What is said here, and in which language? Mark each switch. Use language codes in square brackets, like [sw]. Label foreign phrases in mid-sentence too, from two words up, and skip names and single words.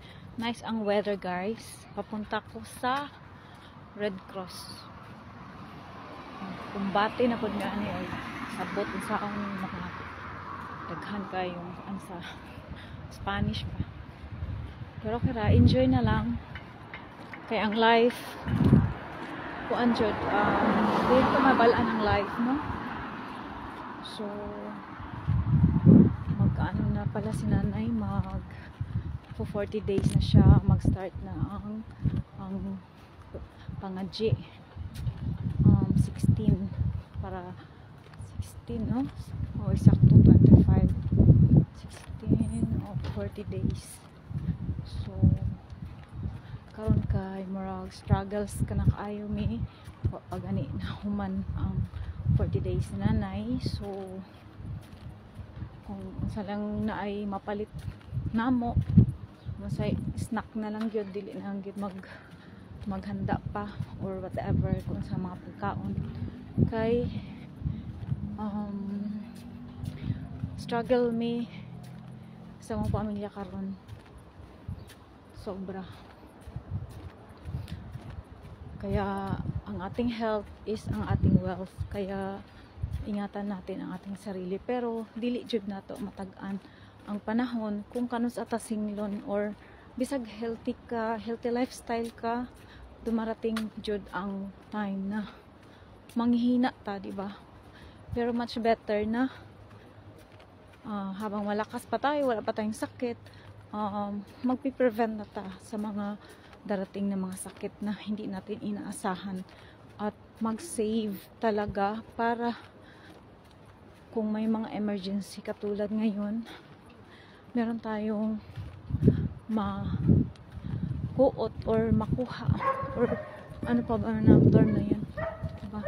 [ceb] Nice ang weather, guys. Papunta ko sa Red Cross. Kumbati na pud nga ani oy. Sabot sa akong mga daghan kayong ang sa Spanish pa. Pero kaya enjoy na lang. Kaya ang life kuan jud dito mabalaan ang life, no? So magkaano na pala si nanay, mag for 40 days na siya, mag-start na ang pangadji 16 para 16, no? O eksakto 25 16 o 40 days. So karon kay murag struggles ka na kaayo mi pag ani na human ang 40 days nanay. So kung unsa lang na ay mapalit namo, masay snack na lang gyud, dili na lang gyud maghanda pa [en] or whatever [ceb] kung sa mga pagkaon kay struggle mi sa mga pamilya karon sobra. [tl] Kaya ang ating health is ang ating wealth, kaya ingatan natin ang ating sarili. [ceb] Pero dili jud nato matag-an ang panahon kung kanus atasinglon or bisag healthy ka, [en] healthy lifestyle [ceb] ka, dumarating jud ang time na manghihina ta, di ba? [tl] Pero [en] much better [tl] na habang malakas pa tayo, wala pa tayong sakit, magpi-prevent na ta sa mga darating na mga sakit na hindi natin inaasahan, at mag-save talaga para kung may mga emergency katulad ngayon, meron tayong makuot or makuha or ano pa ba na term na yun, diba?